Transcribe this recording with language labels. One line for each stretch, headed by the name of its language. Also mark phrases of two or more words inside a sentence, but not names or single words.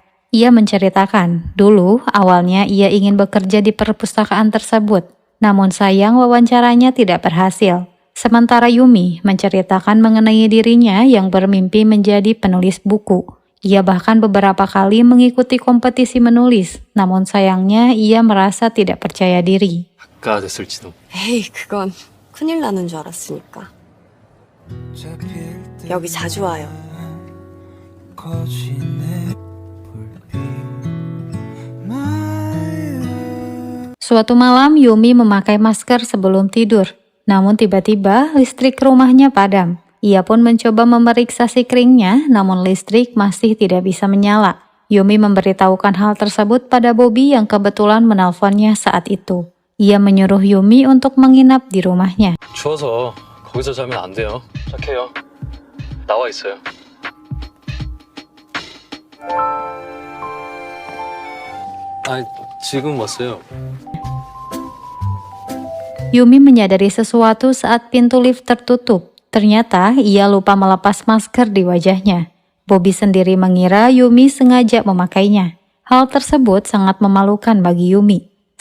Indonesian: Ia menceritakan, dulu awalnya ia ingin bekerja di perpustakaan tersebut, namun sayang wawancaranya tidak berhasil. Sementara Yumi menceritakan mengenai dirinya yang bermimpi menjadi penulis buku. Ia bahkan beberapa kali mengikuti kompetisi menulis, namun sayangnya ia merasa tidak percaya diri.
Korean: 작가 됐을지도. 에이, 그건 큰일 나는 줄 알았으니까. 여기 자주 와요.
Indonesian: Suatu malam Yumi memakai masker sebelum tidur. Namun tiba-tiba listrik rumahnya padam. Ia pun mencoba memeriksa si keringnya, namun listrik masih tidak bisa menyala. Yumi memberitahukan hal tersebut pada Bobby yang kebetulan menelponnya saat itu. Ia menyuruh Yumi untuk menginap di rumahnya.
Korean: 추워서 거기서 자면 안 돼요. 착해요. 나와 있어요. 아, 지금 왔어요.
Indonesian: Yumi menyadari sesuatu saat pintu lift tertutup. Ternyata ia lupa melepas masker di wajahnya. Bobby sendiri mengira Yumi sengaja memakainya. Hal tersebut sangat memalukan bagi Yumi.